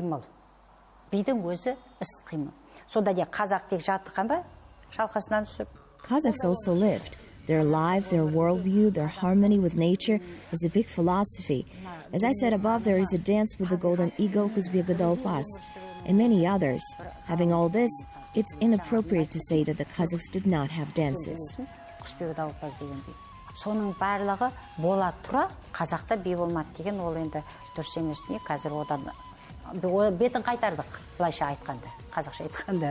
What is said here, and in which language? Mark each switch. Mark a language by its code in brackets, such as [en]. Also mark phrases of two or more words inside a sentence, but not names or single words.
[en] Kazakhs also lived. Their life, their worldview, their harmony with nature is a big philosophy. As I said above, there is a dance with the golden eagle, Kuzbek-Dalpas, and many others. Having all this, it's inappropriate to say that the Kazakhs did not have dances. [kk] Соның барлығы бола тұра, қазақта би болмады деген ол енді дұрыс емес дүние. Қазір одан бетін қайтардық, былайша айтқанда, қазақша айтқанда.